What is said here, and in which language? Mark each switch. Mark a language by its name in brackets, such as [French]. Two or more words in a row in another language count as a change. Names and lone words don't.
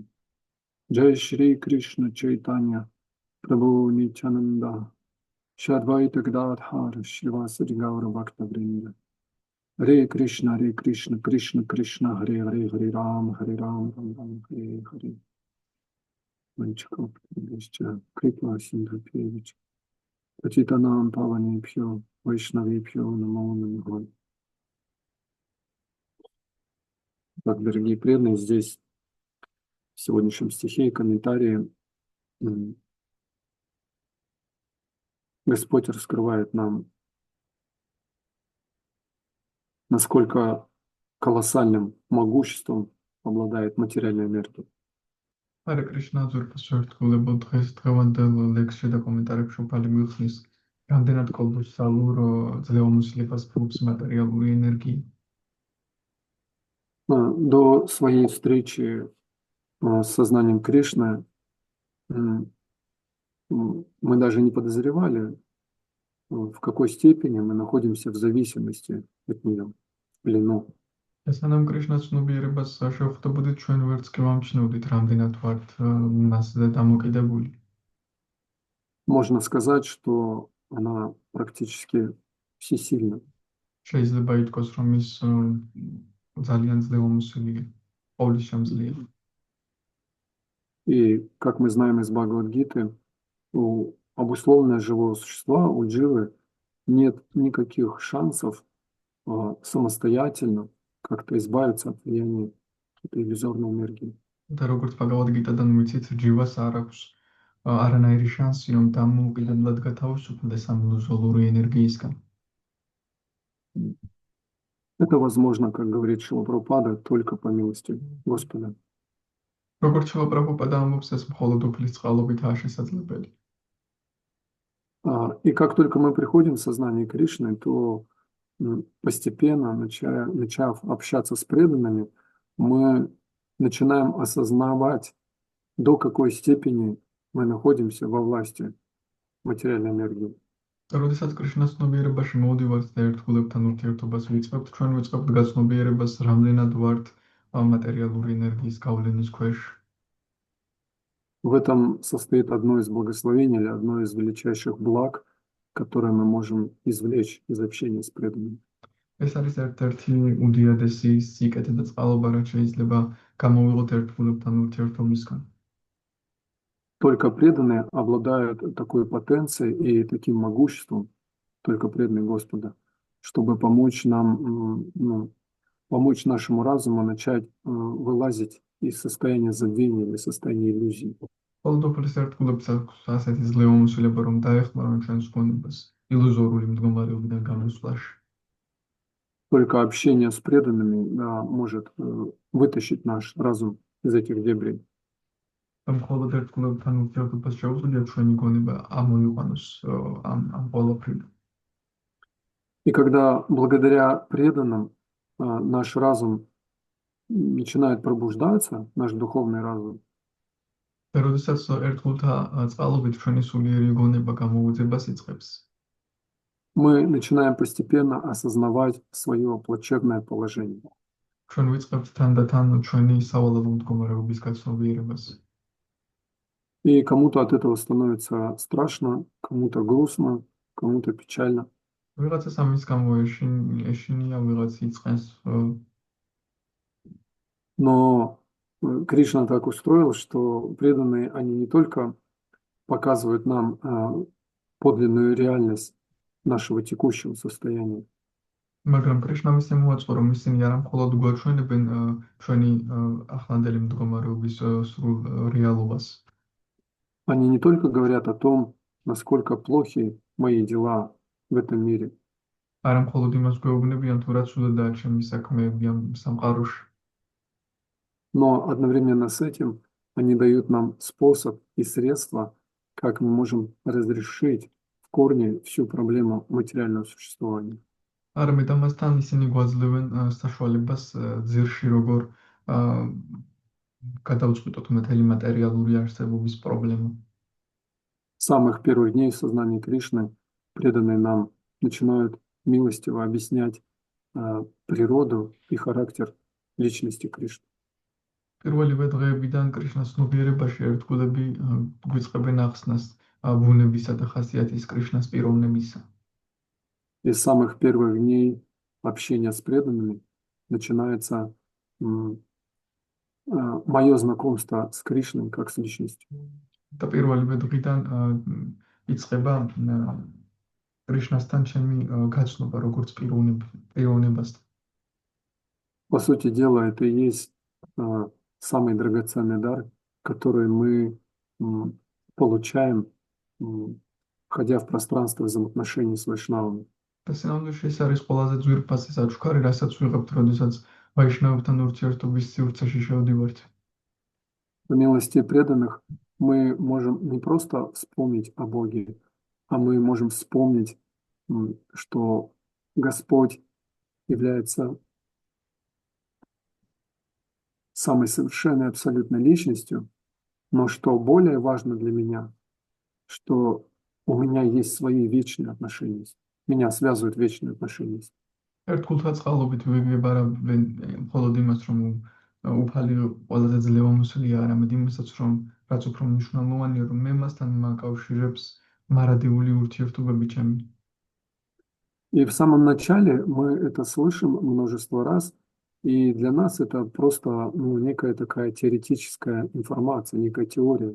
[Sanskrit] जय श्री कृष्ण चैतन्य प्रभु नित्यानन्द श्रीअद्वैत गदाधर श्रीवासादि गौर भक्त वृन्द हरे कृष्ण कृष्ण कृष्ण हरे हरे हरे राम राम हरे हरे मञ्चकम् कृष्ण कृपा सिन्धु पेविच् पतितानाम् पावनेभ्यो वैष्णवेभ्यो नमो नमः. [Russian] Так, дорогие преданные, здесь в сегодняшнем стихе и комментарии Господь раскрывает нам, насколько колоссальным могуществом обладает материальная энергия. [Sanskrit] हरे कृष्ण [Georgian] ძვირფას შევერთგულებო დღეს დღევანდელ ლექსში და კომენტარებში უფალი მიხსნის რამდენად კოლოსალურ ძლევამოსილებას ფლობს მატერიალური ენергია. [Russian] До своей встречи с сознанием Кришны мы даже не подозревали, в какой степени мы находимся в зависимости от нее, в плену. [Georgian] სანამ კრიშნას ცნობიერებას შევხვდებოდით, ჩვენ ვერც კი ვამჩნევდით, რამდენად ვართ მასზე დამოკიდებული. [Russian] Можно сказать, что она практически всесильна. [Georgian] შეიძლება ითქვას, რომ ის ძალიან ძლევამოსილი ყოვლისშემძლეა. [Russian] И, как мы знаем из Бхагавад-гиты, у обусловленного живого существа, у дживы, нет никаких шансов самостоятельно как-то избавиться от влияния этой иллюзорной энергии. [Georgian] და როგორც ბაგავად-გიტადან ვიცით, ჯივას არ აქვს არანაირი შანსი, რომ დამოუკიდებლად გათავისუფლდეს ამ ილუზორული ენერგიისგან. [Russian] Это возможно, как говорит Шрила Прабхупада, только по милости Господа. [Georgian] როგორც შრილა პრაბჰუპადა ამბობს, ეს მხოლოდ უფლის წყალობითაა შესაძლებელი. [Russian] И как только мы приходим в сознание Кришны, то постепенно, начав общаться с преданными, мы начинаем осознавать, до какой степени мы находимся во власти материальной энергии. [Georgian] როდესაც კრიშნას ცნობიერებაში მოვდივართ და ერთგულებთან ურთიერთობას ვიწყებთ, ჩვენ ვიწყებთ გაცნობიერებას, რამდენად ვართ [Russian] материальной энергიის [Georgian] გავლენის ქვეშ. [Russian] В этом состоит одно из благословений или одно из величайших благ, которые мы можем извлечь из общения с преданными. [Georgian] ეს არის ერთ-ერთი უდიადესი სიკეთე და წყალობა, რაც შეიძლება გამოვიღოთ ერთგულებთან ურთიერთობისგან. [Russian] Только преданные обладают такой потенцией и таким могуществом, только преданные Господа, чтобы помочь нам, помочь нашему разуму начать вылазить из состояния забвения или состояния иллюзий. [Georgian] მხოლოდ უფლის ერთგულებს აქვს ასეთი ძლევამოსილება, რომ დაეხმარონ ჩვენს გონებას ილუზორული მდგომარეობიდან გამოსვლაში. [Russian] Только общение с преданными может вытащить наш разум из этих дебрей. [Georgian] მხოლოდ ერთგულებთან ურთიერთობას შეუძლია ჩვენი გონება ამოიყვანოს ამ ყველაფრიდან. [Russian] И когда благодаря преданным наш разум начинает пробуждаться, наш духовный разум, [Georgian] და როდესაც ერთგულთა წყალობით ჩვენი სულიერი გონება გამოუძებას იწყებს, [Russian] мы начинаем постепенно осознавать свое плачевное положение. [Georgian] ჩვენ ვიწყებთ თანდათან ჩვენი სავალალო მდგომარეობის გაცნობიერებას. [Russian] И кому-то от этого становится страшно, кому-то грустно, кому-то печально. [Georgian] ვიღაცას ამის გამო ეშინია, ვიღაც იწყენს. [Russian] Но Кришна так устроил, что преданные, они не только показывают нам подлинную реальность нашего текущего состояния, [Georgian] მაგრამ კრიშნამ ისე მოაწყო, რომ ისინი არა მხოლოდ გვაჩვენებენ ჩვენი ახლანდელი მდგომარეობის სრულ რეალობას. [Russian] они не только говорят о том, насколько плохи мои дела, в этом мире. [Georgian] არა მხოლოდ იმას გვეუბნებიან, თუ რაც უდადაა ჩემი საქმეები ამ სამყაროში. [Russian] Но одновременно с этим они дают нам способ и средства, как мы можем разрешить в корне всю проблему материального существования. [Georgian] არამედ ამასთან ისინი გვაძლევენ საშუალებას ძირში როგორ გადავწყვიტოთ მთელი მატერიალური არსებობის პრობლემა. [Russian] С самых первых дней сознания Кришны преданные нам начинают милостиво объяснять природу и характер личности Кришны. [Georgian] პირველივე დღეებიდან კრიშნას ცნობიერებაში ერთგულები გვიწყებენ ახსნას ბუნებისა და ხასიათის კრიშნას პიროვნებისა. [Russian] И с самых первых дней общения с преданными начинается мое знакомство с Кришной как с личностью. [Georgian] და პირველივე დღიდან იწყება კრიშნასთან ჩემი გაცნობა როგორც პიროვნებასთან. [Russian] По сути дела, это и есть самый драгоценный дар, который мы получаем, входя в пространство взаимоотношений с вайшнавами. [Georgian] და სინამდვილეში ეს არის ყველაზე ძვირფასი საჩუქარი, რასაც ვიღებთ, როდესაც ვაიშნავებთან ურთიერთობის სივრცეში შევდივართ. [Russian] По милости преданных мы можем не просто вспомнить о Боге, а мы можем вспомнить, что Господь является самой совершенной абсолютной личностью, но что более важно для меня, что у меня есть свои вечные отношения. Меня связывают вечные отношения. [Georgian] ერთგულთა წყალობით ვიგებარავენ მხოლოდ იმას, რომ უფალი ყველაზე ძლევამოსილია, არამედ იმასაც, რომ რაც უფრო მნიშვნელოვანია, რომ მე მასთან მაკავშირებს მარადიული ურთიერთობები ჩემი. [Russian] И в самом начале мы это слышим множество раз, и для нас это просто некая такая теоретическая информация, некая теория.